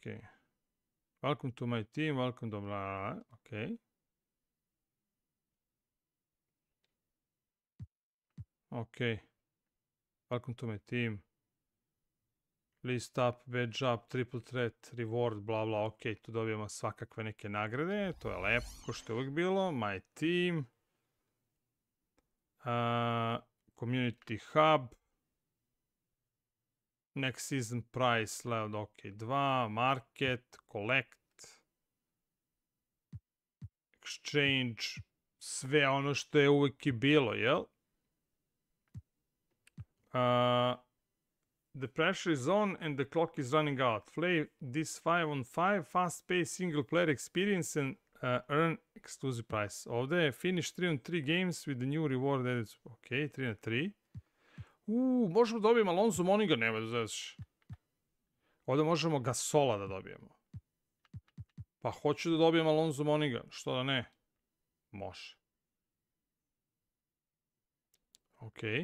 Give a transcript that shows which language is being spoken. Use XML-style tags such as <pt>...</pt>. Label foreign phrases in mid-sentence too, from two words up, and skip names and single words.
<en>Welcome to my team, welcome to blah, ok. Ok. Welcome to my team. List up, badge up, triple threat, reward, bla bla,</en> <bs>ok, tu dobijemo svakakve neke nagrade, to je lepo, ko što je uvijek bilo.</bs> <en>My team. Community hub. Next season price, level, ok, 2, market, collect, exchange,</en> <bs>sve ono što je uvijek i bilo, jel?</bs> <en>The pressure is on and the clock is running out. Play this 5-on-5 fast-paced single-player experience and earn exclusive prize.</en> <bs>Ovdje je</bs> <en>finish 3-on-3 games with the new reward added.</en> <bs>Ok, 3-na-3. Možemo da dobijemo Alonzo Moninga, nema da znaš. Ovdje možemo Gasola da dobijemo. Pa hoću da dobijem Alonzo Moninga, što da ne? Može. Ok.</bs>